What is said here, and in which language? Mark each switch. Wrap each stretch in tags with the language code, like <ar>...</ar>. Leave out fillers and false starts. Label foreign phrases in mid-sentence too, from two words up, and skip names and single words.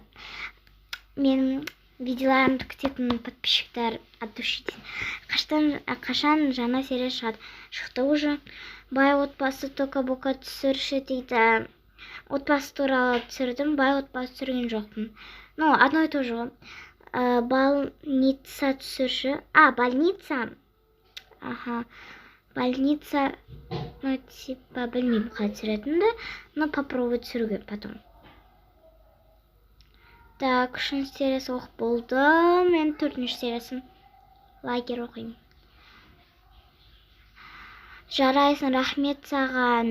<kk>Мен видеоларымды күтетін подписчиктар</kk> <ru>от души.</ru> <kk>Қашан жаңа серия шығады? Шықты уже. Бай отбасы тока-бока түсірші дейді. Отбасы туралы түсірдім, бай отбасы түсірген жоқпын.</kk> <ru>Одно и то же. Больница түсірші. Больница. Больница Ну, типа,</ru> <kk>білмеймін қалай түсіретінімді,</kk> <ru>но попробовать</ru> <kk>түсіруге потом. Так, 3 сериясы оқып болды. Мен 4 сериясын лагерь оқимын. Жарайсың, рахмет саған.</kk>